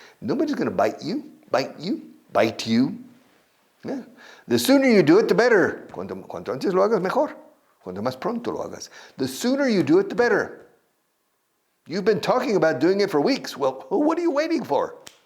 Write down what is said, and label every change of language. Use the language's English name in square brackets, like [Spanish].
[English] Nobody's going to bite you. Bite you. Bite you. Yeah. The sooner you do it, the better. [Spanish] Cuanto antes lo hagas, mejor. Cuanto más pronto lo hagas. [English] The sooner you do it, the better. You've been talking about doing it for weeks. Well, what are you waiting for?